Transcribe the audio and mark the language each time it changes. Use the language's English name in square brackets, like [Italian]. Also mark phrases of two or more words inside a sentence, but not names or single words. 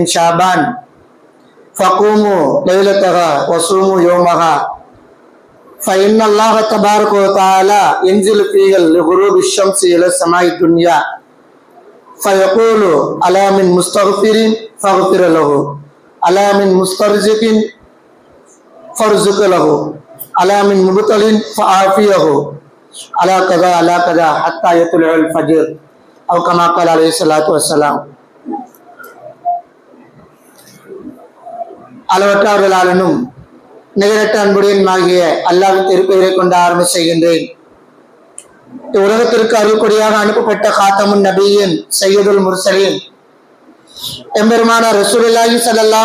[Arabic] شعبان فقوموا ليلتها وصوموا يومها فإن الله تبارك وتعالى ينزل فيها لغروب الشمس إلى السماء الدنيا فيقول ألا من مستغفر فاغفر له ألا من مسترزق فارزق له ألا من مبتل فعافيه على كذا حتى يطلع الفجر أو كما قال عليه الصلاة والسلام. [Tamil] அளவற்ற அருளாளனும் நிகரற்ற அன்புடையனுமாகிய அல்லாஹ்வின் திருப்பெயரை கொண்டு ஆரம்பம் செய்கின்றேன். உலகத்திற்கு அருள்கொடியாக அனுப்பப்பட்ட காத்தமுன் நபியின் [Arabic] سيد المرسلين [Tamil] எம்பெருமானார் [Arabic] رسول الله صلى الله